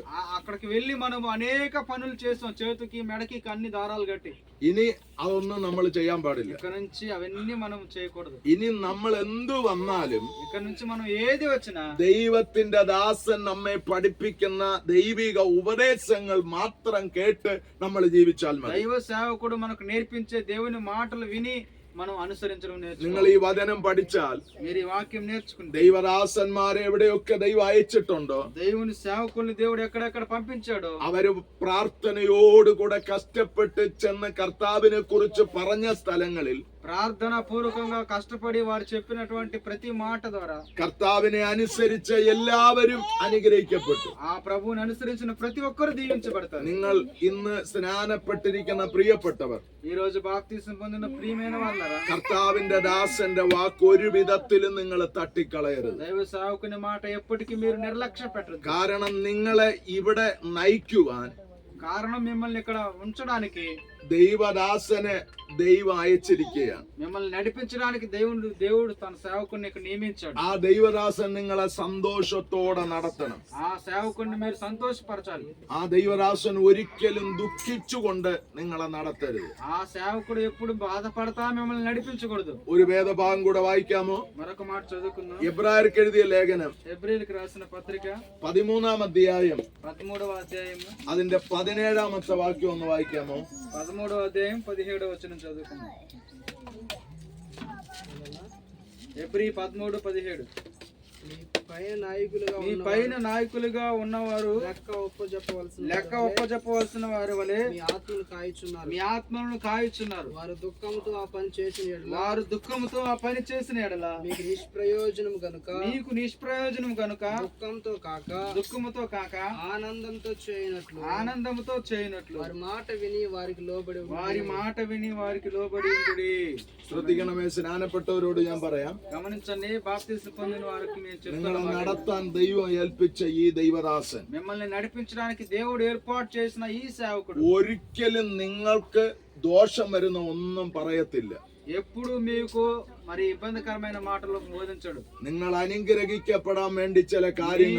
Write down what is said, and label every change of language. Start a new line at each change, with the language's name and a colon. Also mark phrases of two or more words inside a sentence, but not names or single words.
Telugu: అక్కడికి వెళ్ళి మనం అనేక పనులు చేసాం. చేతికి, మెడకి అన్ని దారాలు కట్టి.
Malayalam: ഇനി അതൊന്നും നമ്മൾ ചെയ്യാൻ പാടില്ല.
Telugu: ఇక్కడ నుంచి అవన్నీ మనం చేయకూడదు.
Malayalam: ഇനി നമ്മൾ എന്തു വന്നാലും
Telugu: ఇక్కడ నుంచి మనం ఏది వచ్చినా
Malayalam: ദൈവത്തിന്റെ ദാസൻ നമ്മെ പഠിപ്പിക്കുന്ന ദൈവിക ഉപദേശങ്ങൾ മാത്രം കേട്ട് നമ്മൾ ജീവിച്ചാൽ മതി.
Telugu: దైవ సేవకుడు మనకు నేర్పించే దేవుని మాటలు విని మనం అనుసరించడం
Malayalam: നിങ്ങൾ
Telugu: నేర్చుకోవాలి.
Malayalam: ഈ വചനം പഠിച്ചാൽ,
Telugu: మీరు ఈ వాక్యం నేర్చుకుంటే,
Malayalam: ദൈവദാസന്മാരെ എവിടെയൊക്കെ ദൈവം അയച്ചിട്ടുണ്ടോ,
Telugu: దేవుని సేవకుల్ని దేవుడు ఎక్కడెక్కడ పంపించాడో
Malayalam: അവര് പ്രാർത്ഥനയോടുകൂടെ കഷ്ടപ്പെട്ട് ചെന്ന് കർത്താവിനെ കുറിച്ച് പറഞ്ഞ സ്ഥലങ്ങളിൽ
Telugu: ప్రార్థన పూర్వకంగా కష్టపడి వారు చెప్పినటువంటి ప్రతి మాట ద్వారా
Malayalam: കർത്താവിനെ അനുസരിച്ച് എല്ലാവരും അനുഗ്രഹിക്കപ്പെട്ടു.
Telugu: ఆ ప్రభువుని అనుసరించిన ప్రతి ఒక్కరు దీవించబడతారు.
Malayalam: നിങ്ങൾ ഇന്ന് സ്നാനപ്പെട്ടിരിക്കുന്ന പ്രിയപ്പെട്ടവർ,
Telugu: ఈ రోజు బాప్తిసం పొందిన ప్రియమైన వాళ్ళరా,
Malayalam: കർത്താവിന്റെ ദാസന്റെ വാക്ക് ഒരു വിധത്തിലും നിങ്ങൾ തട്ടിക്കളയരുത്.
Telugu: దైవ సేవకుని మాట ఎప్పటికీ మీరు నిర్లక్ష్య పెట్టరు.
Malayalam: കാരണം നിങ്ങളെ ഇവിടെ നയിക്കുവാൻ
Telugu: కారణం మిమ్మల్ని ఇక్కడ ఉంచడానికి
Malayalam: ദൈവദാസനെ ദൈവം അയച്ചിരിക്കുകയാണ്.
Telugu: మిమ్మల్ని నడిపించడానికి దేవుడు తన సేవకుని ఇక్కడ నియమించాడు.
Malayalam: ആ ദൈവദാസൻ നിങ്ങളെ സന്തോഷത്തോടെ നടത്തണം.
Telugu: ఆ సేవకుని మీరు సంతోషపరచాలి.
Malayalam: ആ ദൈവദാസൻ ഒരിക്കലും ദുഃഖിച്ചുകൊണ്ട് നിങ്ങളെ നടത്തരുത്.
Telugu: ఆ సేవకుడు ఎప్పుడు బాధపడతా మిమ్మల్ని నడిపించకూడదు.
Malayalam: ഒരു വേദഭാഗം കൂടെ വായിക്കാമോ?
Telugu: మరొక మాట చదువుకుందాం.
Malayalam: എബ്രായർക്ക് എഴുതിയ ലേഖനം
Telugu: హెబ్రీయులకు రాసిన పత్రిక
Malayalam: 13-ാം അധ്യായം
Telugu: 13వ అధ్యాయం
Malayalam: അതിന്റെ 17-ാമത്തെ വാക്യം ഒന്ന് വായിക്കാമോ?
Telugu: 13వ అధ్యాయం 17వ వచనం చదువుకుందాం. హెబ్రీ 13:17 మీ పైన నాయకులుగా ఉన్నవారు లెక్క ఒప్పజెప్పవలసిన వారి వలె మీ ఆత్మలను కాయుచున్నారు. వారు దుఃఖంతో ఆ పని చేసిన ఎడల మీకు నిష్ప్రయోజనం గనుక దుఃఖముతో కాక ఆనందంతో చేయనట్లు వారి మాట విని వారికి లోబడి ఉండుడి.
Malayalam: ശ്രദ്ധിക്കണമേ, സ്നാനപ്പെട്ടവരോട് ഞാൻ പറയാം,
Telugu: గమనించండి, బాప్తిసం పొందిన వారికి నేను
Malayalam: നിങ്ങളെ
Telugu: చెప్తున్నా,
Malayalam: നടത്താൻ ദൈവം ഏൽപ്പിച്ച ഈ ദൈവദാസൻ
Telugu: మిమ్మల్ని నడిపించడానికి దేవుడు ఏర్పాటు చేసిన ఈ సేవకుడు
Malayalam: ഒരിക്കലും നിങ്ങൾക്ക് ദോഷം വരുന്ന ഒന്നും പറയത്തില്ല.
Telugu: ఎప్పుడు మీకు మరి ఇబ్బందికరమైన మాటలు బోధించడు.
Malayalam: നിങ്ങൾ അനുഗ്രഹിക്കപ്പെടാൻ വേണ്ടി ചില കാര്യങ്ങൾ